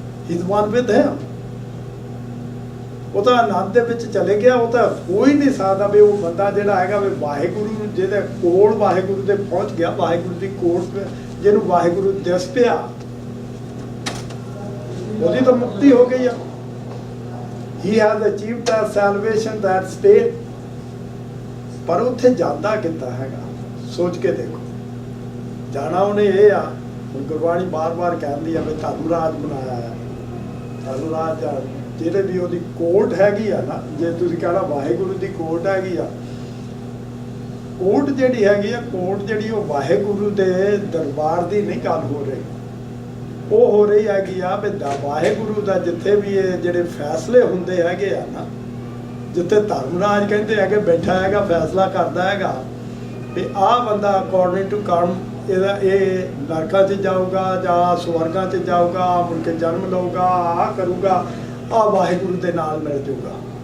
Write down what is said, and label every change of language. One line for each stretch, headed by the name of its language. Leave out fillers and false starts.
English: he is one with him,
Punjabi: ਉਹ ਤਾਂ ਆਨੰਦ ਦੇ ਵਿੱਚ ਚਲੇ ਗਿਆ, ਉਹ ਤਾਂ ਹੋ ਹੀ ਨਹੀਂ ਸਕਦਾ ਵੀ ਉਹ ਬੰਦਾ ਜਿਹੜਾ ਹੈਗਾ ਵੀ ਵਾਹਿਗੁਰੂ ਜਿਹਦੇ ਕੋਲ ਵਾਹਿਗੁਰੂ ਦੇ ਪਹੁੰਚ ਗਿਆ, ਵਾਹਿਗੁਰੂ ਦੀ ਕੋਲ ਜਿਹਨੂੰ ਵਾਹਿਗੁਰੂ ਦਿਸ ਪਿਆ, ਉਹਦੀ ਤਾਂ ਮੁਕਤੀ ਹੋ ਗਈ ਆ।
English: He has achieved that salvation, that state।
Punjabi: ਪਰ ਉੱਥੇ ਜਾਂਦਾ ਕਿੱਦਾਂ ਹੈਗਾ, ਸੋਚ ਕੇ ਦੇਖੋ। ਜਾਣਾ ਉਹਨੇ ਇਹ ਆ, ਗੁਰਬਾਣੀ ਬਾਰ-ਬਾਰ ਕਹਿੰਦੀ ਆ ਵੀ ਧਰਮ ਰਾਜ ਬਣਾਇਆ ਹੈ, ਧਰਮ ਰਾਜ ਜਿਹੜੇ ਵੀ ਉਹਦੀ ਕੋਰਟ ਹੈਗੀ ਆ ਨਾ, ਜੇ ਤੁਸੀਂ ਕਹਿਣਾ ਵਾਹਿਗੁਰੂ ਦੀ ਕੋਰਟ ਹੈਗੀ ਆ, ਕੋਰਟ ਜਿਹੜੀ ਹੈਗੀ ਆ, ਕੋਰਟ ਜਿਹੜੀ ਉਹ ਵਾਹਿਗੁਰੂ ਦੇ ਦਰਬਾਰ ਦੀ ਨਹੀਂ ਗੱਲ ਹੋ ਰਹੀ, ਉਹ ਹੋ ਰਹੀ ਹੈਗੀ ਆ ਵੀ ਵਾਹਿਗੁਰੂ ਦਾ ਜਿੱਥੇ ਵੀ ਇਹ ਜਿਹੜੇ ਫੈਸਲੇ ਹੁੰਦੇ ਹੈਗੇ ਆ ਨਾ, ਜਿੱਥੇ ਧਰਮਰਾਜ ਕਹਿੰਦੇ ਹੈਗੇ ਬੈਠਾ ਹੈਗਾ, ਫੈਸਲਾ ਕਰਦਾ ਹੈਗਾ ਵੀ ਆਹ ਬੰਦਾ
English: according to
Punjabi: ਕਰਮ ਇਹਦਾ ਇਹ ਨਰਕਾਂ 'ਚ ਜਾਊਗਾ ਜਾਂ ਸਵਰਗਾਂ 'ਚ ਜਾਊਗਾ, ਮੁੜ ਕੇ ਜਨਮ ਲਊਗਾ, ਆਹ ਕਰੂਗਾ, ਆਹ ਵਾਹਿਗੁਰੂ ਦੇ ਨਾਲ ਮਿਲ ਜਾਊਗਾ।